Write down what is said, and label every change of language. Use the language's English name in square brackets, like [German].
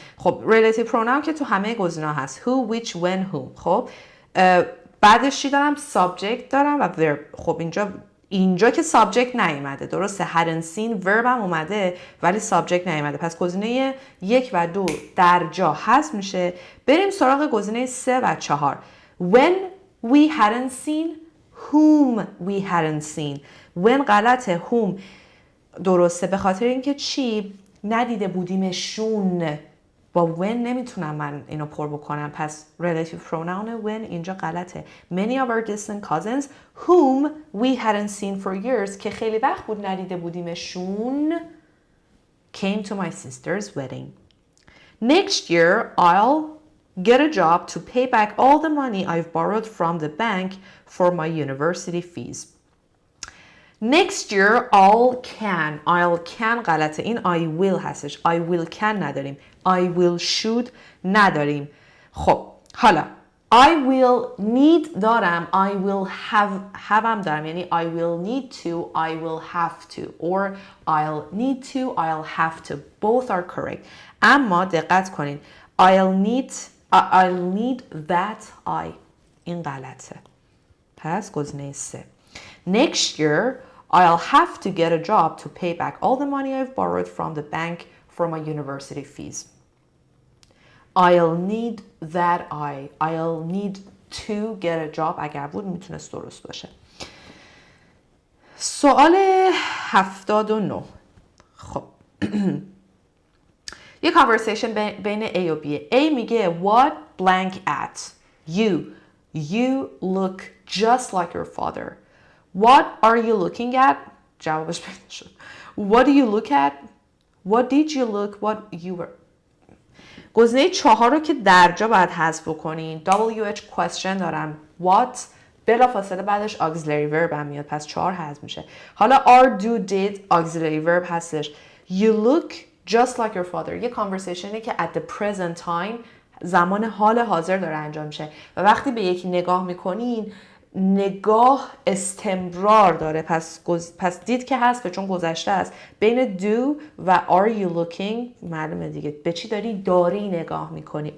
[Persian] خب relative pronoun که تو همه گزینه‌ها هست، [English] who, which, when, whom. [Persian] خب بعدش چی دارم؟ subject دارم و verb. خب اینجا که subject نیومده، درسته؟ [English] hadn't seen، [Persian] verb هم اومده ولی subject نیومده، پس گزینه 1 و 2 در جا حذف میشه. بریم سراغ گزینه 3 و 4. [English] when we hadn't seen، whom we hadn't seen. [Persian] when غلطه، whom درسته، به خاطر اینکه چی؟ ندیده بودیمشون. با when نمیتونم من اینو پر بکنم، پس [English] relative pronoun when [Persian] اینجا غلطه. [English] many of our distant cousins whom we hadn't seen for years، [Persian] که خیلی وقت بود ندیده بودیمشون، [English] came to my sister's wedding. Next year I'll get a job to pay back all the money I've borrowed from the bank for my university fees. Next year I'll can [Persian] غلطه، این [English] I will هستش. I will can [Persian] نداریم، [English] I will should نداریم. خب حالا I will need دارم، I will have هم دارم، یعنی I will need to, I will have to, or I'll need to, I'll have to. Both are correct. [Persian] اما دقت کنین، [English] I'll need that I، [Persian] این غلطه. پس گزینه 3. [English] Next year I'll have to get a job to pay back all the money I've borrowed from the bank for my university fees. I'll need that I'll need to get a job [Persian] اگر بود میتونست درست باشه. سوال 79. خب یه conversation بین A و B. [English] A میگه what blank at you look just like your father. What are you looking at؟ [Persian] جوابش پیدا شد. [English] What do you look at؟ What did you look؟ What you were. [Persian] گزینه 4 رو که در جا باید حذف بکنین. [English] WH question دارم. [Persian] What بلافاصله بعدش auxiliary verb هم میاد، پس 4 حذف میشه. [English] حالا are do did auxiliary verb هستش. You look just like your father. [Persian] یه conversationی که [English] at the present time، [Persian] زمان حال حاضر داره انجام میشه و وقتی به یکی نگاه میکنین، نگاه استمرار داره، پس دید که هست چون گذشته است. بین do و [English] are you looking [Persian] معلومه دیگه به چی داری نگاه میکنی.